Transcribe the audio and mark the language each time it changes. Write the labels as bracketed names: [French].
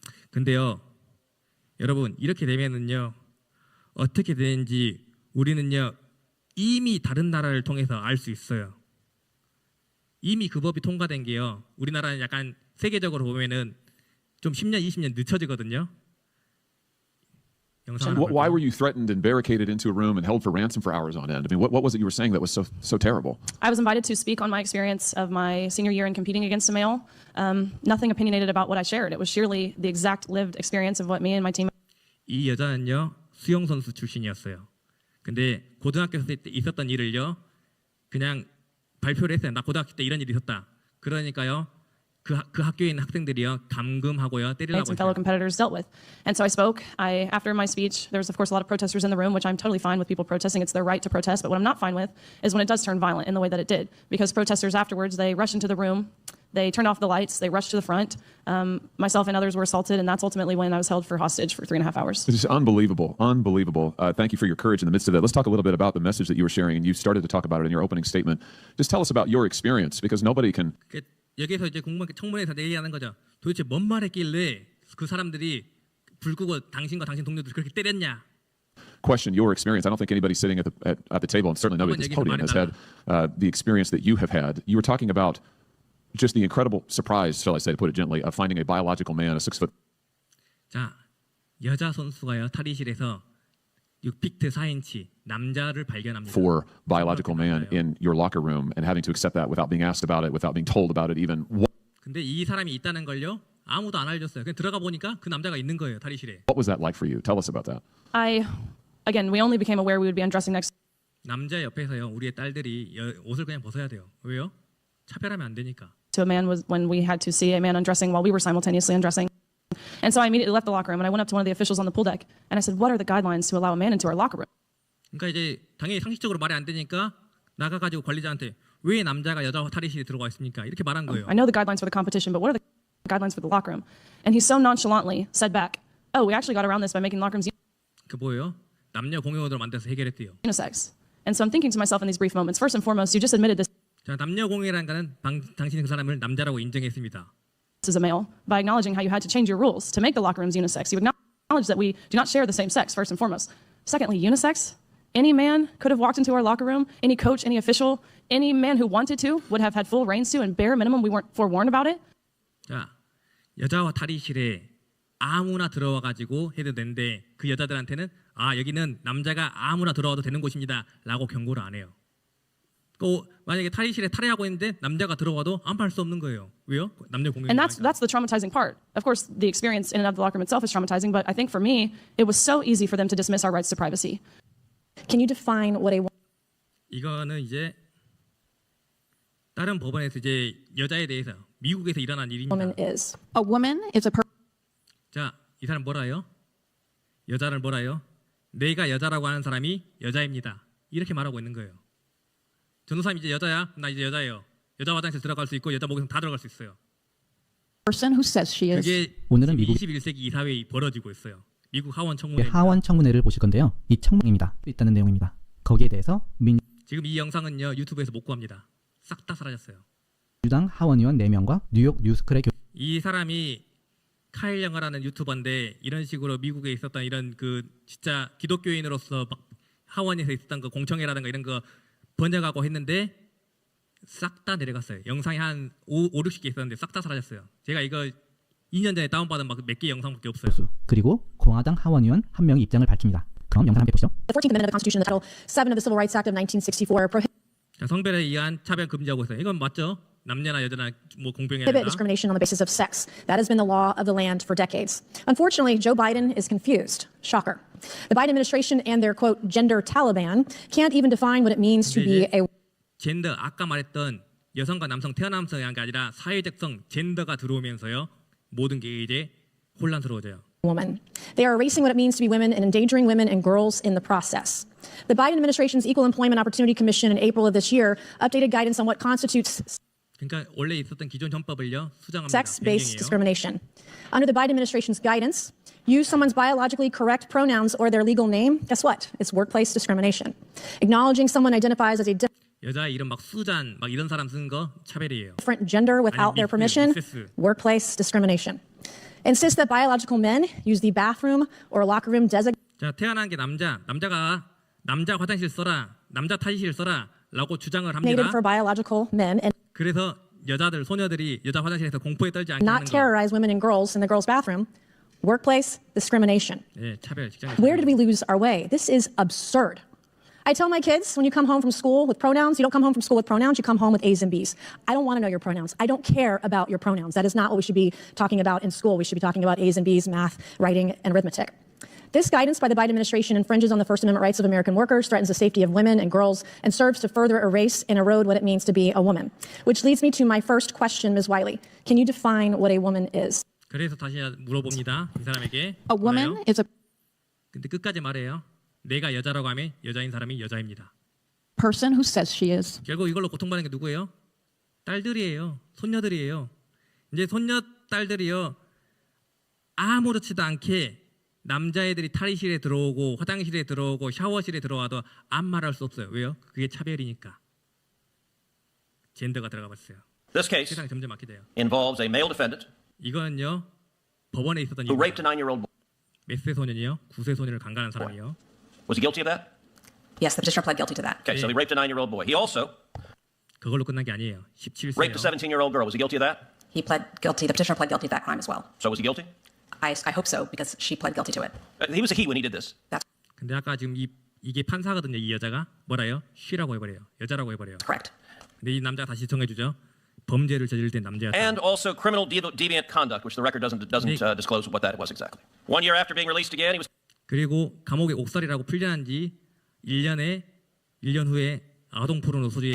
[Korean] 근데요 여러분 이렇게 되면은요 어떻게 되는지 우리는요 이미 다른 나라를 통해서 알 수 있어요. 이미 그 법이 통과된 게요 우리나라는 약간 세계적으로 보면은 좀 10년 20년 늦춰지거든요. 영상 하나 [English] Why [Korean] 볼까요? [English] were you threatened and barricaded into a room and held for ransom for hours on end? I mean, what was it you were saying that was so terrible? I was invited to speak on my experience of my senior year in competing against a male. Nothing opinionated about what I shared. It was sheerly the exact lived experience of what me and my team. [Korean] 이 여자는요 수영 선수 출신이었어요. 근데 고등학교 때 있었던 일을요 그냥 발표를 했어요. 나 고등학교 때 이런 일이 있었다. 그러니까요 그 학교에 있는 학생들이요 감금하고요 때리려고 [English] And fellow [Korean] 했어요. [English] competitors dealt with. And so I spoke. After my speech, there was of course a lot of protesters in the room, which I'm totally fine with people protesting. It's their right to protest. But what I'm not fine with is when it does turn violent in the way that it did. Because protesters afterwards, they rushed into the room, they turned off the lights, they rushed to the front. Myself and others were assaulted, and that's ultimately when I was held for hostage for 3.5 hours. It's just unbelievable, unbelievable. Thank you for your courage in the midst of that. Let's talk a little bit about the message that you were sharing, and you started to talk about it in your opening statement. Just tell us about your experience, because nobody can. [Korean] 여기서 이제 청문회에서 얘기하는 거죠. 도대체 뭔 말했길래 그 사람들이 불 끄고 당신과 당신 동료들 그렇게 때렸냐? [English] Question your experience. I don't think anybody sitting at the table, and certainly nobody at this podium, has had the experience that you have had. You were talking about just the incredible surprise, shall I say, to put it gently, of finding a biological man, a 6'. [Korean] 자, 여자 선수가요 탈의실에서 6피트 4인치 남자를 발견합니다. [English] For biological man in your locker room and having to accept that without being asked about it, without being told about it even. [Korean] 근데 이 사람이 있다는 걸요 아무도 안 알려줬어요. 그냥 들어가 보니까 그 남자가 있는 거예요 탈의실에. [English] What was that like for you? Tell us about that. Again, we only became aware we would be undressing next [Korean] 남자 옆에서요 우리의 딸들이 옷을 그냥 벗어야 돼요. 왜요? 차별하면 안 되니까. [English] to a man was when we had to see a man undressing while we were simultaneously undressing. And so I immediately left the locker room and I went up to one of the officials on the pool deck and I said, "What are the guidelines to allow a man into our locker room?" [Korean] 그러니까 이제 당연히 상식적으로 말이 안 되니까 나가가지고 관리자한테 왜 남자가 여자 탈의실에 들어가 있습니까? 이렇게 말한 거예요. [English] I know the guidelines for the competition, but what are the guidelines for the locker room? And he so nonchalantly said back, "Oh, we actually got around this by making locker rooms [Korean] 그 뭐예요? 남녀 공용으로 만들어서 해결했대요. [English] unisex." And so I'm thinking to myself in these brief moments, first and foremost, you just admitted this [Korean] 자, 남녀 공용이라는 거는 당신이 그 사람을 남자라고 인정했습니다. [English] as a male by acknowledging how you had to change your rules to make the locker rooms unisex. You acknowledge that we do not share the same sex, first and foremost. Secondly, unisex. Any man could have walked into our locker room, any coach, any official, any man who wanted to would have had full reins to, and bare minimum we weren't forewarned about it. [Korean] 자, 여자와 탈의실에 아무나 들어와 가지고 해도 되는데 그 여자들한테는 아 여기는 남자가 아무나 들어와도 되는 곳입니다라고 경고를 안 해요. 또 만약에 탈의실에 탈의하고 있는데 남자가 들어와도 아무 할 수 없는 거예요. 왜요? 남녀 공용. [English] And that's the traumatizing part. Of course, the experience in and of the locker room itself is traumatizing, but I think for me, it was so easy for them to dismiss our rights to privacy. Can you define what a [Korean] 이거는 이제 다른 법원에서 이제 여자에 대해서 미국에서 일어난 일입니다. [English] woman is? A woman is a person. [Korean] 자, 이 사람 뭐라요? 여자를 뭐라요? 내가 여자라고 하는 사람이 여자입니다. 이렇게 말하고 있는 거예요. 전도사님 이제 여자야? 나 이제 여자예요. 여자 화장실 들어갈 수 있고 여자 목욕탕 다 들어갈 수 있어요. [English] Person who says she is. [Korean] 그게 오늘은 미국 21세기 이 사회에 벌어지고 있어요. 미국 하원 청문회. 하원 청문회를 보실 건데요. 이 청문입니다. 있다는 내용입니다. 거기에 대해서 지금 이 영상은요 유튜브에서 못 구합니다. 싹 다 사라졌어요. 민주당 하원의원 4명과 뉴욕 뉴스클의 이 사람이 카일 영어라는 유튜버인데 이런 식으로 미국에 있었던 이런 그 진짜 기독교인으로서 막 하원에서 있었던 그 공청회라든가 이런 거 번역하고 했는데 싹 다 내려갔어요. 영상이 한 5-60개 있었는데 싹 다 사라졌어요. 제가 이거 2년 전에 다운받은 막 몇 개 영상밖에 없어요. 그리고 공화당 하원의원 1명이 입장을 밝힙니다. 그럼 영상 함께 보시죠. [English] The 14th Amendment of the Constitution, the Title 7 of the Civil Rights Act of 1964 [Korean] 자, 성별에 의한 차별 금지하고 있어요. 이건 맞죠? 남녀나 여자나 뭐 공평해야 [English] prohibit [Korean] 된다. [English] discrimination on the basis of sex. That has been the law of the land for decades. Unfortunately, Joe Biden is confused. Shocker. The Biden administration and their, quote, gender Taliban can't even define what it means to be a [Korean] 젠더 아까 말했던 여성과 남성 태어남성이 한 게 아니라 사회적성 젠더가 들어오면서요 모든 게 이제 혼란스러워져요. [English] woman. They are erasing what it means to be women and endangering women and girls in the process. The Biden administration's Equal Employment Opportunity Commission in April of this year updated guidance on what constitutes [Korean] 그러니까 원래 있었던 기존 헌법을요 수정합니다. [English] sex-based [Korean] 변경해요. [English] discrimination. Under the Biden administration's guidance, use someone's biologically correct pronouns or their legal name, guess what? It's workplace discrimination. Acknowledging someone identifies as a [Korean] 여자 이름 막 수잔 막 이런 사람 쓰는 거 차별이에요. [English] different gender without their permission, workplace discrimination. Insist that biological men use the bathroom or locker room designated [Korean] 자, 태어난 게 남자가 남자 화장실 써라, 남자 탈의실 써라라고 주장을 합니다. [English] for biological men and [Korean] 그래서 여자들, 소녀들이 여자 화장실에서 공포에 떨지 않게 [English] not [Korean] 하는 거. [English] terrorize women and girls in the girls' bathroom, workplace discrimination. [Korean] 예, 차별, 직장. [English] Where did we lose our way? This is absurd. I tell my kids, when you come home from school with pronouns, you don't come home from school with pronouns, you come home with A's and B's. I don't want to know your pronouns. I don't care about your pronouns. That is not what we should be talking about in school. We should be talking about A's and B's, math, writing, and arithmetic. This guidance by the Biden administration infringes on the First Amendment rights of American workers, threatens the safety of women and girls, and serves to further erase and erode what it means to be a woman. Which leads me to my first question, Ms. Wiley. Can you define what a woman is? [Korean] 그래서 다시 물어봅니다. 이 사람에게. [English] A woman [Korean] 뭐예요? [English] is a [Korean] 근데 끝까지 말해요. 내가 여자라고 하면 여자인 사람이 여자입니다. [English] person who says she is. [Korean] 결국 이걸로 고통받는 게 누구예요? 딸들이에요. 손녀들이에요. 이제 손녀 딸들이요. 아무렇지도 않게 남자애들이 탈의실에 들어오고 화장실에 들어오고 샤워실에 들어와도 아무 말할 수 없어요. 왜요? 그게 차별이니까. 젠더가 들어가 봤어요. [English] This case [Korean] 세상이 점점 막히대요. [English] involves a male defendant [Korean] 이거는요. 법원에 있었던 [English] who [Korean] 일이에요. [English] raped a 9-year-old boy. [Korean] 몇 세 소년이요? 9세 소년을 강간한 사람이요. [English] Was he guilty of that? Yes, the petitioner pled guilty to that. Okay, so he raped a 9-year-old boy. He also [Korean] 그걸로 끝난 게 아니에요. [English] raped a [Korean] 17세요. [English] 17-year-old girl. Was he guilty of that? He pled guilty. The petitioner pled guilty to that crime as well. So was he guilty? I hope so because she pled guilty to it. He was a he when he did this. [Korean] 근데 아까 지금 이게 판사거든요. 이 여자가 뭐라요? she라고 해버려요. 여자라고 해버려요. [English] Correct. [Korean] 근데 이 남자가 다시 정해주죠. 범죄를 저지를 때 남자였다. [English] And also criminal deviant conduct, which the record doesn't disclose what that was exactly. 1 year after being released again, he was [Korean] 그리고 감옥에 옥살이라고 풀려난 지 1년 후에 아동 포르노 소지에서